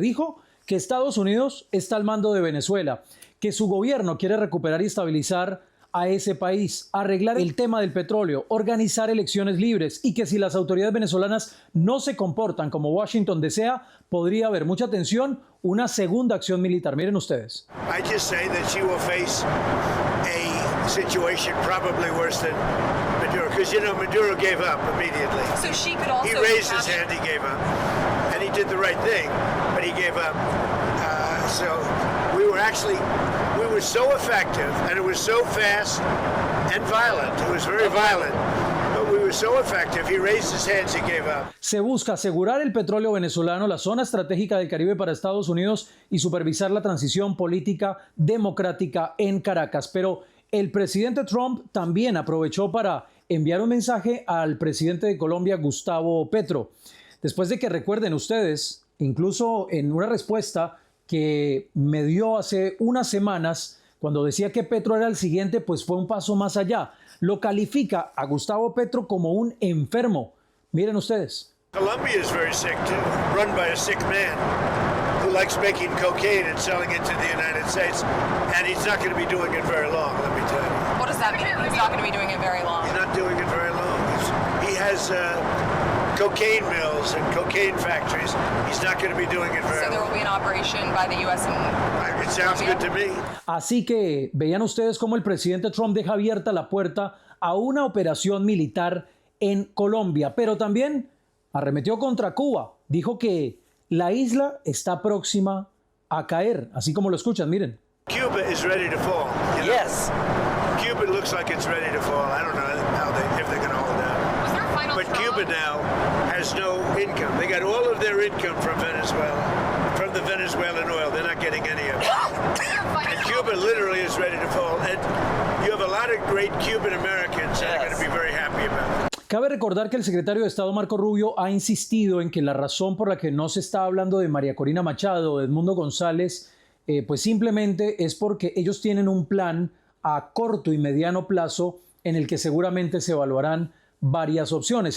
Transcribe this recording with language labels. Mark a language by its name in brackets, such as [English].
[Spanish] Dijo que Estados Unidos está al mando de Venezuela, que su gobierno quiere recuperar y estabilizar a ese país, arreglar el tema del petróleo, organizar elecciones libres y que si las autoridades venezolanas no se comportan como Washington desea, podría haber, mucha atención, una segunda acción militar. Miren ustedes. [English] I just say that she will face a situation probably worse than Maduro, because you know Maduro gave up immediately. So she could also. He raised his hand, he gave up, and he did the right thing, but he gave up. So we were so effective, and it was so fast and violent. It was very violent, but we were so effective. He raised his hands, he gave up. [Spanish] Se busca asegurar el petróleo venezolano, la zona estratégica del Caribe para Estados Unidos y supervisar la transición política democrática en Caracas. Pero el presidente Trump también aprovechó para enviar un mensaje al presidente de Colombia, Gustavo Petro. Después de que, recuerden ustedes, incluso en una respuesta que me dio hace unas semanas, cuando decía que Petro era el siguiente, pues fue un paso más allá. Lo califica a Gustavo Petro como un enfermo. Miren ustedes. [English] Colombia is very sick too, run by a sick man who likes making cocaine and selling it to the United States, and he's not going to be doing it very long, let me tell you. What does that mean? He's not going to be doing it very long. He's not doing it very long. He has cocaine mills and cocaine factories. He's not going to be doing it very long. So there will be an operation by the U.S. It sounds good to me. [Spanish] Así que vean ustedes cómo el presidente Trump deja abierta la puerta a una operación militar en Colombia, pero también arremetió contra Cuba. Dijo que la isla está próxima a caer, así como lo escuchan, miren. [English] Cuba is ready to fall. You know? Yes. Cuba looks like it's ready to fall. I don't know if they're going to hold out. Was there a final But straw? Cuba now has no income. They got all of their income from Venezuela, from the Venezuelan oil. They're not getting any of it. And Cuba literally is ready to fall. And you have a lot of great Cuban Americans that are going to be very happy about it. [Spanish] Cabe recordar que el secretario de Estado Marco Rubio ha insistido en que la razón por la que no se está hablando de María Corina Machado o de Edmundo González, pues simplemente es porque ellos tienen un plan a corto y mediano plazo en el que seguramente se evaluarán varias opciones.